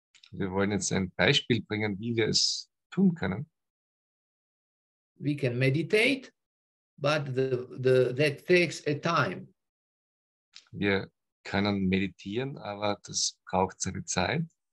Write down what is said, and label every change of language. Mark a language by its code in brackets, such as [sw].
[de] Wir wollen jetzt ein Beispiel bringen, wie wir es tun können. [en] We can meditate, but that takes a time. [de] Wir können meditieren, aber das braucht seine Zeit.